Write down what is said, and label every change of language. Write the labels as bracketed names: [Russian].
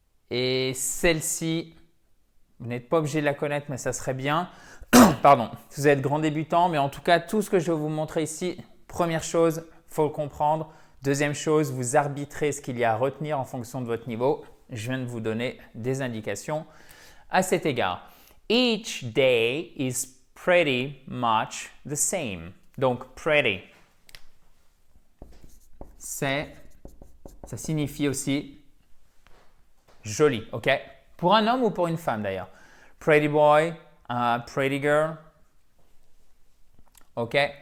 [French] Et celle-ci, vous n'êtes pas obligé de la connaître, mais ça serait bien. Pardon, si vous êtes grand débutant, mais en tout cas, tout ce que je vais vous montrer ici, première chose, il faut le comprendre. Deuxième chose, vous arbitrez ce qu'il y a à retenir en fonction de votre niveau. Je viens de vous donner des indications à cet égard. [English] Each day is pretty much the same. [French] Donc, pretty, ça signifie aussi joli, ok? Pour un homme ou pour une femme d'ailleurs. [English] Pretty boy, pretty girl, [French] ok?